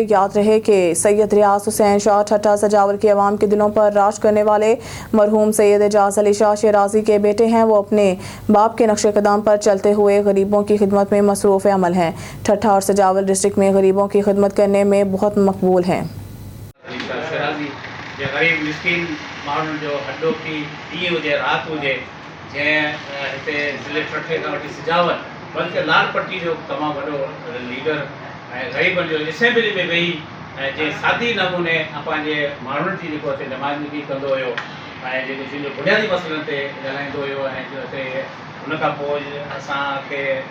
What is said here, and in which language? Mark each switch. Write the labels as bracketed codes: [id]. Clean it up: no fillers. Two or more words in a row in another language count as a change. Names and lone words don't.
[ur] یاد رہے کہ سید ریاض حسین شاہ ٹھٹہ سجاور کے عوام کے دلوں پر راج کرنے والے مرحوم سید اعجاز علی شاہ شیرازی کے بیٹے ہیں۔ وہ اپنے باپ کے نقش قدم پر چلتے ہوئے غریبوں کی خدمت میں مصروف عمل ہیں۔ ٹھٹہ اور سجاور ڈسٹرکٹ میں غریبوں کی خدمت کرنے میں بہت مقبول ہیں۔ [sd] غریب مسکین مانو جو ہڈو کی ڈی ہوجے رات ہوجے जंहिं हिते ज़िले ठठे खां वठी सिजावत बल्कि लाल पट्टी जो तमामु वॾो लीडर ऐं ग़रीबनि जो असेंबली में वेही ऐं जंहिं सादी नमूने पंहिंजे माण्हुनि जी जेको हिते नुमाइंदगी कंदो हुयो ऐं जेको जिन बुनियादी मसइलनि ते ॻाल्हाईंदो हुयो ऐं जो हिते हुन खां पोइ असांखे